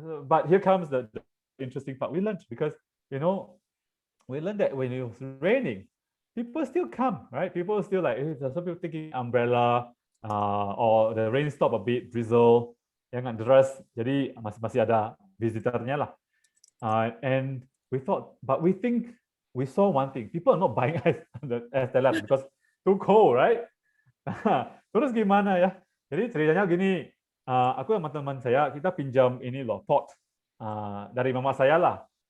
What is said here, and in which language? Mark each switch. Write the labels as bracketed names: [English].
[English] But here comes the interesting part. We learned because we learned that when it was raining, people still come, right? People still like some people taking umbrella, or the rain stop a bit, drizzle. [Indonesian] Yang nggak deras, jadi masih ada visitornya lah. [English] And we thought, but we think we saw one thing: people are not buying ice teler because too cold, right? [Indonesian] Terus gimana ya? Jadi ceritanya gini, aku sama teman saya kita pinjam ini loh pot dari mama saya lah.